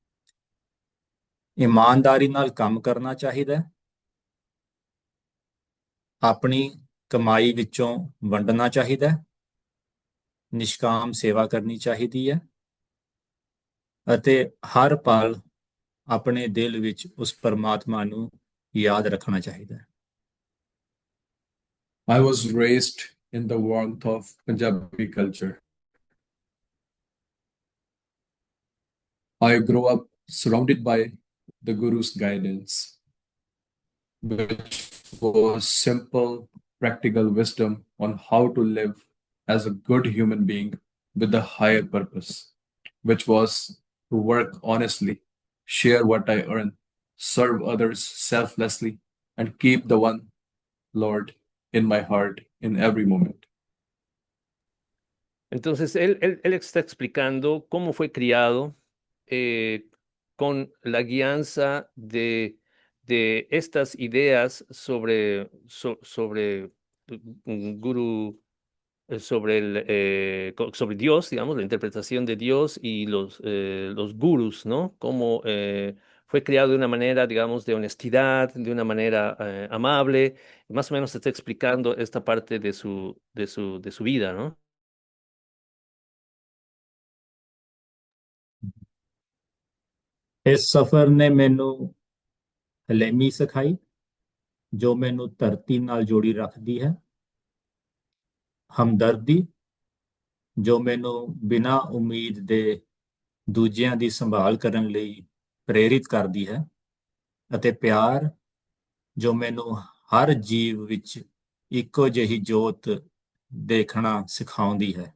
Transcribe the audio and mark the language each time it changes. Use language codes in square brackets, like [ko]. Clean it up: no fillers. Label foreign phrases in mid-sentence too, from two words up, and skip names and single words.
[pa] ਇਮਾਨਦਾਰੀ ਨਾਲ ਕੰਮ ਕਰਨਾ ਚਾਹੀਦਾ ਹੈ, ਆਪਣੀ ਕਮਾਈ ਵਿੱਚੋਂ ਵੰਡਣਾ ਚਾਹੀਦਾ ਹੈ, ਨਿਸ਼ਕਾਮ ਸੇਵਾ ਕਰਨੀ ਚਾਹੀਦੀ ਹੈ ਅਤੇ ਹਰ ਪਲ ਆਪਣੇ ਦਿਲ ਵਿੱਚ ਉਸ ਪਰਮਾਤਮਾ ਨੂੰ ਯਾਦ ਰੱਖਣਾ ਚਾਹੀਦਾ ਹੈ। [en] I was raised in the warmth of Punjabi culture. I grew up surrounded by the Guru's guidance, which was simple, practical wisdom on how to live as a good human being with a higher purpose, which was to work honestly, share what I earn, serve others selflessly, and keep the one Lord in my heart in every moment. [es] Entonces, él está explicando cómo fue criado con la guianza de estas ideas sobre Guru, sobre Dios, digamos, la interpretación de Dios y los gurus, ¿no? Cómo fue criado de una manera, digamos, de honestidad, de una manera amable. Más o menos está explicando esta parte de su vida, ¿no? [pa] ਇਸ ਸਫ਼ਰ ਨੇ ਮੈਨੂੰ ਹਲੇਮੀ ਸਿਖਾਈ, ਜੋ ਮੈਨੂੰ ਧਰਤੀ ਨਾਲ ਜੋੜੀ ਰੱਖਦੀ ਹੈ, ਹਮਦਰਦੀ, ਜੋ ਮੈਨੂੰ ਬਿਨਾਂ ਉਮੀਦ ਦੇ ਦੂਜਿਆਂ ਦੀ ਸੰਭਾਲ ਕਰਨ ਲਈ ਪ੍ਰੇਰਿਤ ਕਰਦੀ ਹੈ, ਅਤੇ ਪਿਆਰ, ਜੋ ਮੈਨੂੰ ਹਰ ਜੀਵ ਵਿੱਚ ਇੱਕੋ ਜਿਹੀ ਜੋਤ ਦੇਖਣਾ ਸਿਖਾਉਂਦੀ ਹੈ।